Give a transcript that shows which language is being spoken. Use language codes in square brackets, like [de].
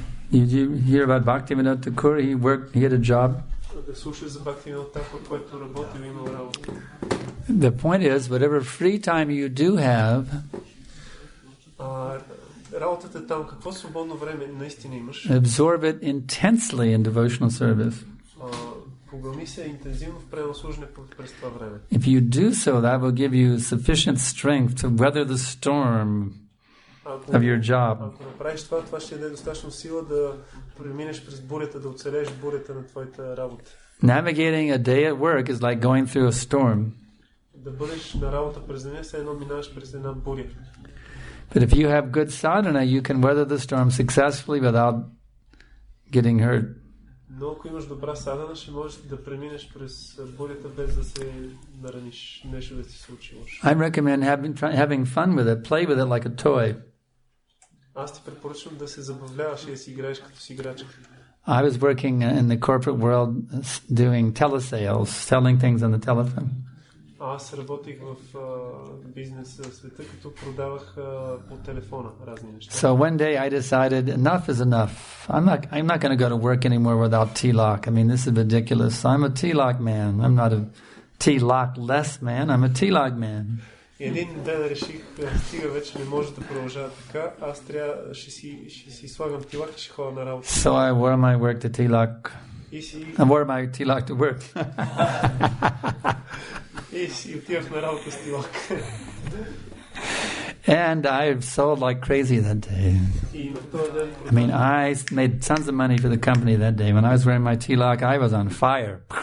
[en] Did you hear about Bhaktivedanta Thakur? He had a job. [bg] да слушаш за бхакти от там, в който работил и имал работа. [en] The point is, whatever free time you do have, [bg] работата е там, какво свободно време наистина имаш, [en] absorb it intensely in devotional service. [bg] погълни се интензивно в преданно служене през това време. [en] If you do so, that will give you sufficient strength to weather the storm of your job. [bg] Ако направиш това, това ще даде достатъчно сила да преминеш през бурята, да оцелееш бурята на твоята работа. [en] Navigating a day at work is like going through a storm. [bg] Да бъдеш на работа през деня, все едно минаваш през една буря. [en] But if you have good sadhana, you can weather the storm successfully without getting hurt. [bg] Но ако имаш добра садана, ще можеш да преминеш през бурята без да се нараниш, нещо да ти се случи лошо. [en] I recommend having fun with it. Play with it like a toy. [bg] Аз ти препоръчвам да се забавляваш и да си играеш като си играчка. [en] I was working in the corporate world doing telesales, selling things on the telephone. [bg] Аз работих в бизнес света, като продавах по телефона разни неща. [en] So one day I decided enough is enough. I'm not going to go to work anymore without tilak. I mean, this is ridiculous. I'm a tilak man. I'm not a tilak-less man. I'm a tilak man. [bg] Един ден реших, стига вече не може да продължава така. Аз трябва, ще си слагам тилак и ще ходя на работа. [en] So I wore my work to tilak. I wore my tilak to work. [bg] И си отивах на работа с тилак. [en] And I sold like crazy that day. I mean, I made tons of money for the company that day. When I was wearing my tilak, I was on fire.